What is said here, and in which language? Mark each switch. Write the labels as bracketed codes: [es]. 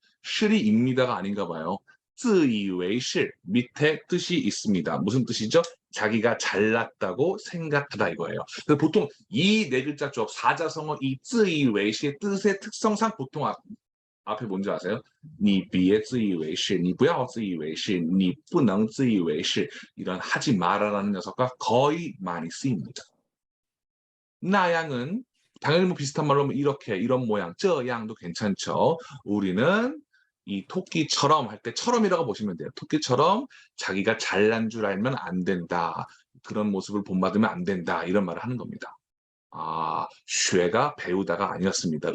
[ko] 실이입니다가 아닌가 봐요. 自以为是 밑에 뜻이 있습니다. 무슨 뜻이죠? 자기가 잘났다고 생각하다 이거예요. 그래서 보통 이 네 글자 쪽 사자성어 이 自以为是 뜻의 특성상 보통 앞에 뭔지 아세요? [zh] 你别自以为是, 你不要自以为是, 你不能自以为是 [ko] 이런 하지 마라라는 녀석과 거의 많이 쓰입니다. 나양은 당연히 뭐 비슷한 말로 이렇게 이런 모양, 这样도 괜찮죠. 우리는 이 토끼처럼 할 때 처럼이라고 보시면 돼요. 토끼처럼 자기가 잘난 줄 알면 안 된다. 그런 모습을 본받으면 안 된다. 이런 말을 하는 겁니다. 아, 쉐가 배우다가 아니었습니다.